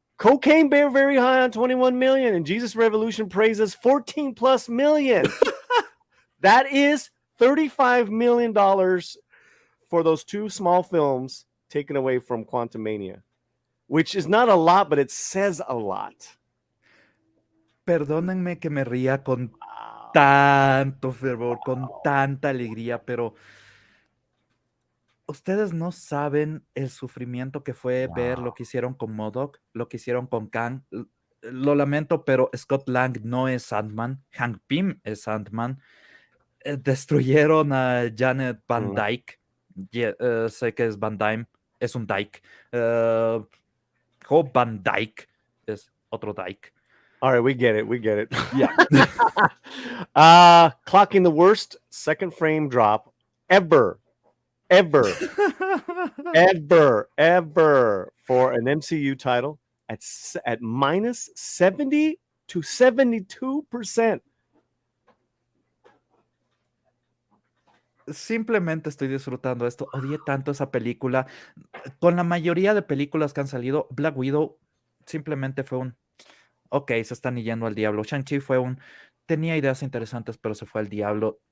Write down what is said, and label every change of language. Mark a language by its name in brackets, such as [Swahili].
[English] Cocaine Bear very high on 21 million, and Jesus Revolution praises 14 plus million. That is $35 million for those two small films taken away from Quantumania, which is not a lot, but it says a lot. [Spanish] Perdónenme que me ría con tanto fervor, con tanta alegría, pero ustedes no saben el sufrimiento que fue ver lo que hicieron con MODOK, lo que hicieron con Kang. Lo lamento, pero Scott Lang no es Ant-Man. Hank Pym es Ant-Man. Destruyeron a Janet Van Dyke. Sé que es Van Dyne, es un Dyke. Hope Van Dyke es otro Dyke. [English] All right, we get it. Yeah. Clocking the worst second frame drop ever for an MCU title at minus 70 to 72%. [Spanish] Simplemente estoy disfrutando esto. Odié tanto esa película. Con la mayoría de películas que han salido, Black Widow simplemente fue un ok, se están yendo al diablo. Shang-Chi tenía ideas interesantes, pero se fue al diablo.